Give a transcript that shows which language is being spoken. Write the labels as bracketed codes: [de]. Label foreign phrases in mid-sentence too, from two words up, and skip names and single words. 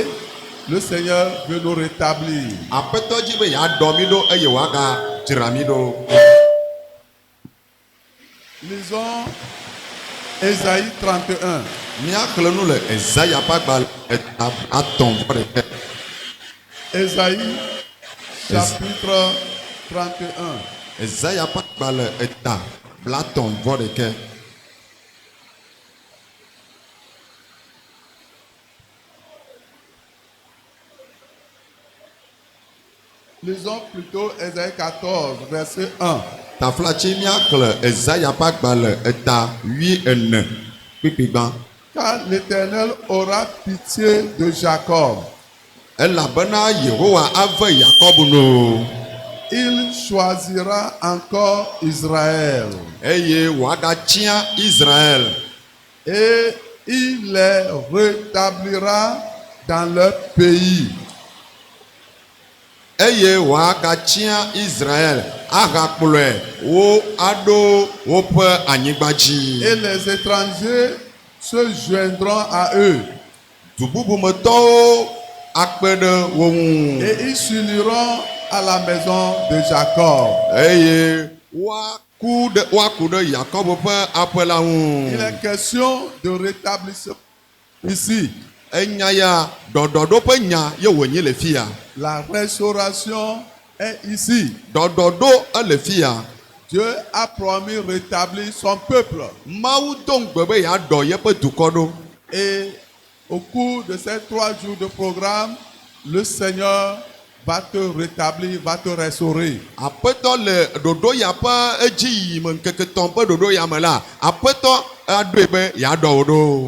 [fr] Le Seigneur veut nous rétablir. [ee] Aƒetɔ dzi be yeaɖɔ mi ɖo eye woagadzra mi ɖo. [fr] Lisons Ésaïe 31. [ee] Míaxlẽ nu le Ezaya ƒe agbalẽ atɔ̃ vɔ ɖeka. [fr] Ésaïe chapitre 31. [ee] Ezaya ƒe agbalẽ eta blatɔ̃ vɔ ɖeka. [fr] Lisons plutôt Ésaïe 14, verset 1. [ee] Taflatsi míaxlẽ Ezaya ƒe agbalẽ eta 8:4 kpikpigbã. [fr] Car l'Éternel aura pitié de Jacob. [ee] Elabena Yehowa ave Yakob no. [fr] Il choisira encore Israël. [ee] Eye wòagatia Israël. [fr] Et il les rétablira dans leur pays. [ee] Eye wòagatia Israël agakplɔe wo aɖo woƒe anyigba dzi. [fr] Et les étrangers se joindront à eux. [ee] Du bubumetɔwo akpe ɖe wo ŋu. [fr] Et ils s'uniront à la maison de Jacob. [ee] Eye woaku ɖe Yakob ƒe aƒe la [fr] Il [ee] ŋu. [fr] est question de rétablissement ici. [ee] enya ya dɔdɔɖo ƒe nya ye wònyi le fi ya. [fr] La restauration est ici. [ee] Dɔdɔɖo ele fi ya. [fr] Dieu a promis rétablir son peuple. [ee] Mawu do ŋugbe be yeaɖɔ yeƒe dukɔ ɖo. [fr] Et au cours de ces 3 jours de programme, le Seigneur va te rétablir, va te restaurer. [ee] Aƒetɔ le ɖoɖo ya ƒe edzi yiyime ŋkeketɔn ƒe ɖoɖo ya me la, aƒetɔ aɖoe be yeaɖɔ wo ɖo.